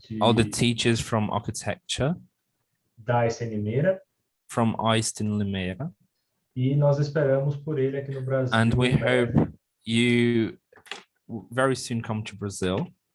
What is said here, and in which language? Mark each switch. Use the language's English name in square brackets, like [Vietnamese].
[English] all the teachers from architecture [Portuguese] da Einstein Limeira. [English] From Einstein Limeira. [Portuguese] E nós esperamos por ele aqui no Brasil. [English] And we hope you very soon come to Brazil.